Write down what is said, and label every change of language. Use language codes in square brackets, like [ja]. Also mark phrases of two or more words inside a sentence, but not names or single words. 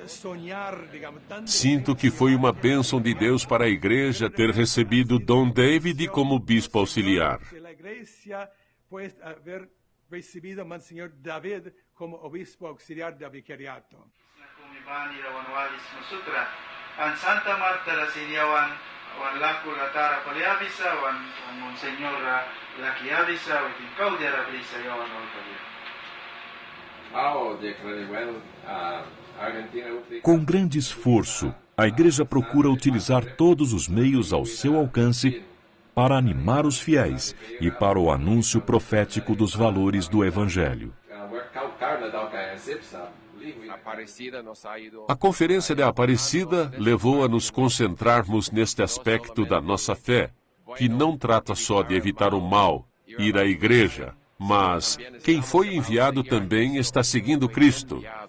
[pt] Sinto que foi uma bênção de Deus para a igreja ter recebido Dom David como bispo auxiliar. An Santa Marta la siniawan wan laku la tara paliavisa wan Monsenhor la kiavisa wan tincaudia la brisa yawan olpadia. Com grande esforço, a Igreja procura utilizar todos os meios ao seu alcance para animar os fiéis e para o anúncio profético dos valores do Evangelho. A Conferência de Aparecida levou a nos concentrarmos neste aspecto da nossa fé, que não trata só de evitar o mal, ir à igreja, mas quem foi enviado também está seguindo Cristo.